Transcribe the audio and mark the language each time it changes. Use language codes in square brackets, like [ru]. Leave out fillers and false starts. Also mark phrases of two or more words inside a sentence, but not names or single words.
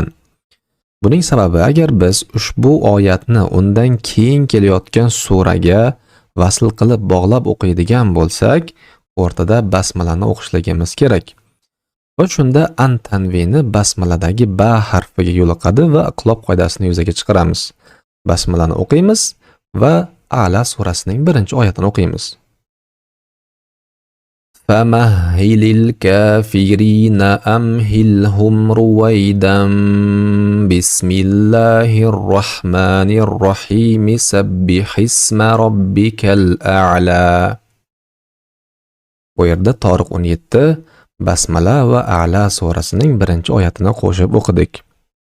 [uz] Buning sababi, agar biz ushbu oyatni undan keyin kelayotgan suraga vasl qilib bog'lab o'qiydigan bo'lsak, o'rtada basmalani o'qishligimiz kerak. Va shunda an tanvini basmaladagi ba harfiga yo'liqadi va iqlob qoidasini yuzaga chiqaramiz. Basmalani o'qiymiz va A'la surasining 1-oyatini o'qiymiz. [ar] فَمَهِّلِ الْكَافِرِينَ أَمْهِلْهُمْ رُوَيْدًا بِسْمِ اللَّهِ الرَّحْمَنِ الرَّحِيمِ سَبِّحِ اسْمَ رَبِّكَ الْأَعْلَى. [uz] Bu yerda Toriq 17 Basmala va A'la surasining 1-oyatini qo'shib o'qidik.